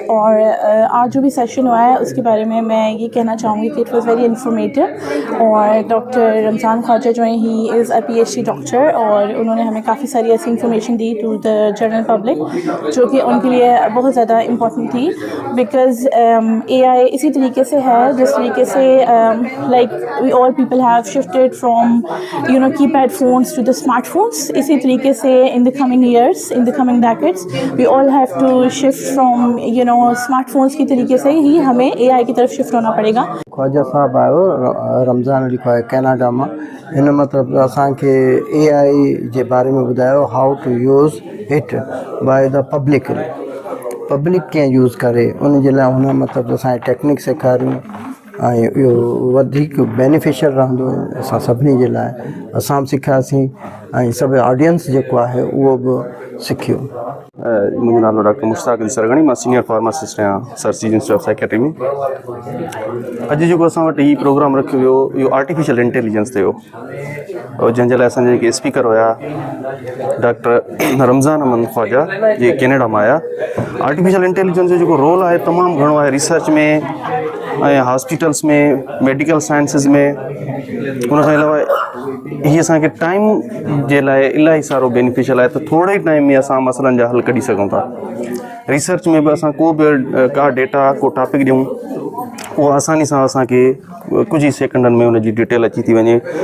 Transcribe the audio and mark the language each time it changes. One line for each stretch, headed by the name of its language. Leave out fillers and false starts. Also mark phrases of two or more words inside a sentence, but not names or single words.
Urdu: اور آج جو بھی سیشن ہوا ہے اس کے بارے میں میں یہ کہنا چاہوں گی کہ
English: it was very informative.
Urdu: اور ڈاکٹر رمضان خواجہ جو ہیں,
English: he is a PhD doctor
Urdu: اور انہوں نے ہمیں کافی ساری ایسی انفارمیشن دی
English: to the general public
Urdu: جو کہ ان کے لیے بہت زیادہ امپورٹنٹ تھی.
English: because AI
Urdu: اسی طریقے سے ہے جس طریقے سے
English: like we all people have shifted from keypad phones to the smartphones.
Urdu: اسی طریقے سے
English: in the coming years, in the coming decades, we all have to shift from smartphones
Urdu: کی طریقے سے ہی ہمیں AI کی طرف شفٹ ہونا پڑے گا.
Sindhi: ख्वाजा साहब आयो रमज़ान अली ख्वाजा कैनेडा मां, हिन मतिलबु असांखे AI जे बारे में ॿुधायो,
English: how to use it by the public
Sindhi: कीअं यूज़ करे, उन जे लाइ हुन मतिलबु असांखे टेक्निक सेखारियूं ऐं इहो वधीक बेनिफिशियल रहंदो असां सभिनी जे लाइ। असां बि सिखियासीं ऐं सभु ऑडियंस जेको आहे उहो बि सिखियो। मुंहिंजो नालो डॉक्टर मुश्ताक अली सरगणी, मां सीनियर फार्मासिस्ट आहियां सर सीज इंस्टीट्यूट ऑफ साइकेट्री में। अॼु जेको असां वटि हीउ प्रोग्राम रखियो वियो, इहो
English: artificial intelligence
Sindhi: ते हो, और जंहिंजे लाइ असांजा जेके स्पीकर हुया डॉक्टर रमज़ान अमन ख्वाजा जे कैनेडा मां आया।
English: artificial intelligence
Sindhi: जो जेको रोल आहे तमामु घणो आहे रिसर्च में ऐं हॉस्पिटल्स में, मेडिकल साइंसिस में। उन खां अलावा हीअ असांखे टाइम जे लाइ इलाही सारो बेनिफिशियल आहे, त थोरे ई टाइम में असां मसइलनि जा हल कढी सघूं था। रिसर्च में बि असां को बि का डेटा, को टॉपिक ॾियूं, उहो आसानी सां असांखे कुझु ई सेकंडनि में उन जी डिटेल अची थी वञे।